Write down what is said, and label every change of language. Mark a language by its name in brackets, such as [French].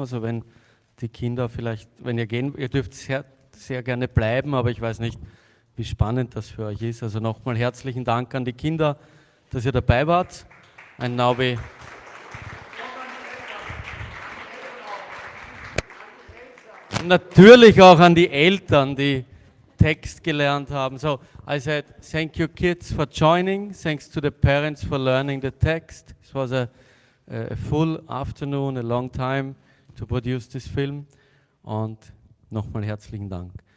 [German] Also wenn die Kinder vielleicht, wenn ihr gehen, ihr dürft sehr gerne bleiben, aber ich weiß nicht, wie spannend das für euch ist. Also nochmal herzlichen Dank an die Kinder, dass ihr dabei wart. [English] And now we [German] natürlich auch an die Eltern, die Text gelernt haben. [English] So I said, thank you kids for joining. Thanks to the parents for learning the text. It was a full afternoon, a long time to produce this film. [German] Und nochmal herzlichen Dank.